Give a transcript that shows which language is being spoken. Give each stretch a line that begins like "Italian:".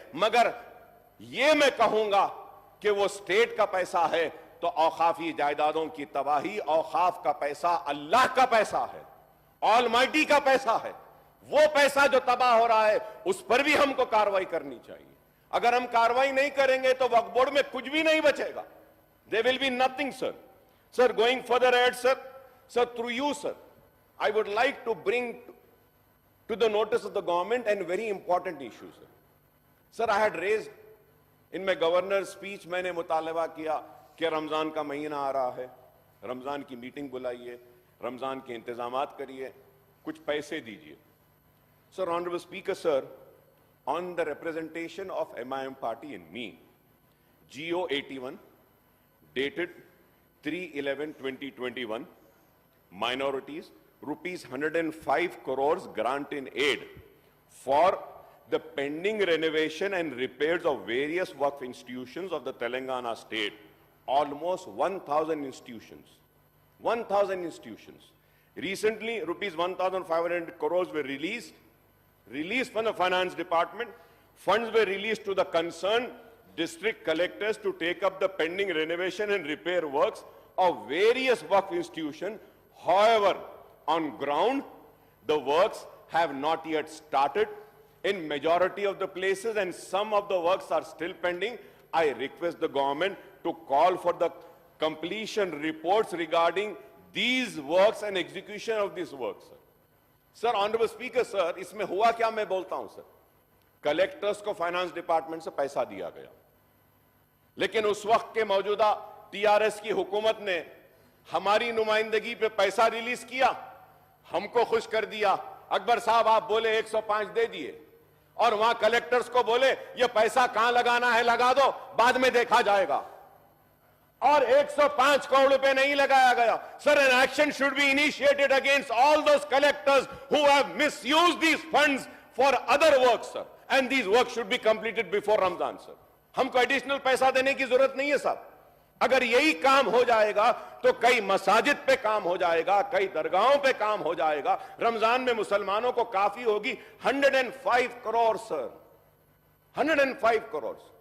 Urdu: مگر یہ میں کہوں گا کہ وہ اسٹیٹ کا پیسہ ہے تو اوقافی جائیدادوں کی تباہی, اوقاف کا پیسہ اللہ کا پیسہ ہے, آل مائٹی کا پیسہ ہے. وہ پیسہ جو تباہ ہو رہا ہے اس پر بھی ہم کو کارروائی کرنی چاہیے. اگر ہم کارروائی نہیں کریں گے تو وقف بورڈ میں کچھ بھی نہیں بچے گا.
English: There will be nothing, sir. Sir, going further ahead, sir, through you, sir, I would like to bring to the notice of the government and very important issue, sir. Sir, I had raised in my governor's speech,
Urdu: میں نے مطالبہ کیا کہ رمضان کا مہینہ آ رہا ہے, رمضان کی میٹنگ بلائیے, رمضان کے انتظامات کریے, کچھ پیسے دیجئے.
English: Sir, Honorable Speaker, sir, on the representation of MIM party and me, GO 81, dated 3/11/2021, minorities, rupees 105 crores grant in aid for the pending renovation and repairs of various Waqf institutions of the Telangana state. Almost 1,000 institutions. 1,000 institutions. Recently, rupees 1,500 crores were released from the finance department. Funds were released to the concerned district collectors to take up the pending renovation and repair works of various Waqf institutions. However, on ground, the works have not yet started in majority of the places and some of the works are still pending. I request the government to call for the completion reports regarding these works and execution of these works. Sir, Honorable Speaker, sir,
Urdu: اس میں ہوا کیا میں بولتا ہوں sir. Collectors کو finance department سے پیسہ دیا گیا, لیکن اس وقت کے موجودہ TRS کی حکومت نے ہماری نمائندگی پہ پیسہ ریلیز کیا, ہم کو خوش کر دیا. اکبر صاحب آپ بولے 105 دے دیے اور وہاں کلیکٹرز کو بولے یہ پیسہ کہاں لگانا ہے لگا دو, بعد میں دیکھا جائے گا. اور 105 کروڑ روپے نہیں لگایا گیا.
English: Sir, an action should be initiated against all those collectors who have misused these funds for other works, sir. And these works should be completed before Ramadan, sir.
Urdu: ہم کو ایڈیشنل پیسہ دینے کی ضرورت نہیں ہے صاحب. اگر یہی کام ہو جائے گا تو کئی مساجد پہ کام ہو جائے گا, کئی درگاہوں پہ کام ہو جائے گا. رمضان میں مسلمانوں کو کافی ہوگی. 105 کروڑ سر, 105 کروڑ.